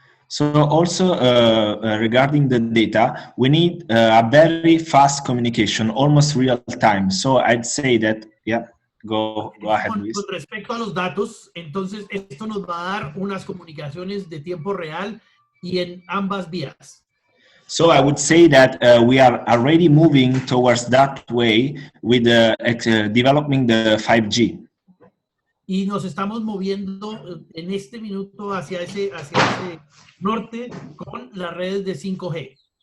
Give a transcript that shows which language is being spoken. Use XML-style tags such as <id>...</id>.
<en>So also regarding the data, we need a very fast communication, almost real time. So I'd say that, yeah, go ahead, Luis.</en> <es>Con respecto a los datos, entonces esto nos va a dar unas comunicaciones de tiempo real y en ambas vías.</es> <en>So I would say that we are already moving towards that way with developing the 5G.</en> <es>Y nos estamos moviendo en este minuto hacia ese norte con las redes de 5G.</es>